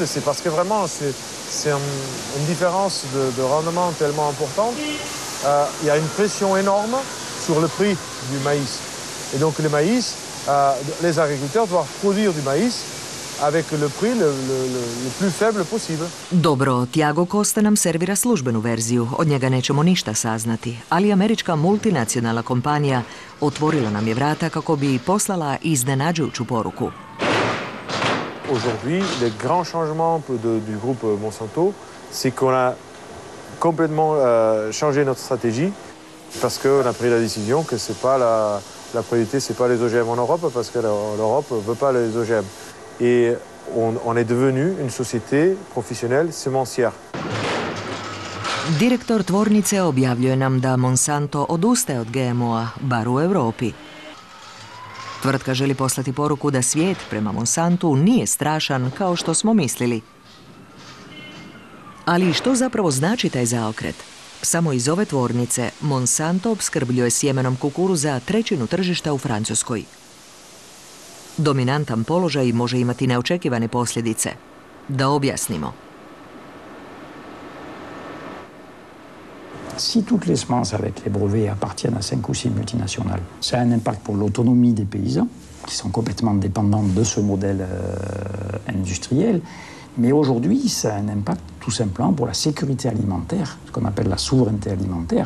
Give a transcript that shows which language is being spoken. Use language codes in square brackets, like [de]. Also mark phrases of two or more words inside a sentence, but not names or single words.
[fr] C'est parce que vraiment, c'est une différence de rendement tellement importante. Il y a une pression énorme sur le prix du maïs. Et donc le maïs, les agriculteurs doivent produire du maïs avec le prix le plus faible possible. [hr] Dobro, Tiago Costa nam servira službenu verziju, od njega nećemo ništa saznati, ali američka multinacionalna kompanija otvorila nam je vrata kako bi poslala iznenađujuću poruku. [fr] Aujourd'hui, les grands changements du groupe Monsanto, c'est qu'on a complètement changé notre stratégie parce qu'on a pris la décision que c'est pas la priorité, c'est pas les OGM en Europe parce que l'Europe ne veut pas les OGM. Et on est devenu une société professionnelle semencière. [hr] Direktor tvornice objavljuje nam da Monsanto odustaje od GMO-a, bar u Europi. Tvrtka želi poslati poruku da svijet prema Monsantu nije strašan kao što smo mislili. Ali što zapravo znači taj zaokret? Samo iz ove tvornice Monsanto opskrbljuje sjemenom kukuruza trećinu tržišta u Francuskoj. Dominantan položaj može imati neočekivane posljedice. Da objasnimo. [fr] Si toutes les semences avec les brevets appartiennent à 5 ou 6 multinationales, ça a un impact pour l'autonomie des paysans, qui sont complètement dépendants de ce modèle industriel. Mais aujourd'hui, ça a un impact tout simplement pour la sécurité alimentaire, ce qu'on appelle la souveraineté alimentaire.